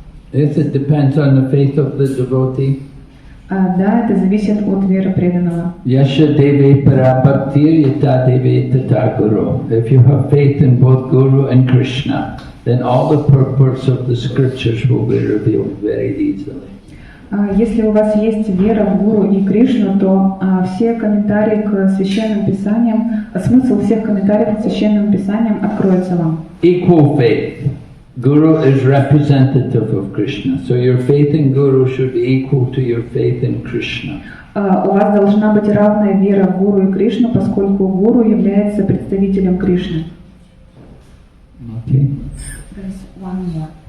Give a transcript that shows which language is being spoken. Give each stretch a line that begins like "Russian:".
English: Yes, it depends on the faith of the devotee.
Russian: Да, это зависит от веры преданного.
Sanskrit: Yasha devi parabhaktir yata devi tata guru.
English: If you have faith in both Guru and Krishna, then all the purpose of the scriptures will be revealed very easily.
Russian: Если у вас есть вера в Гуру и Кришну, то все комментарии к священным писаниям, смысл всех комментариев к священным писаниям откроется вам.
English: Equal faith. Guru is representative of Krishna, so your faith in Guru should be equal to your faith in Krishna.
Russian: У вас должна быть равная вера в Гуру и Кришну, поскольку Гуру является представителем Кришны.
English: Okay. There's one more.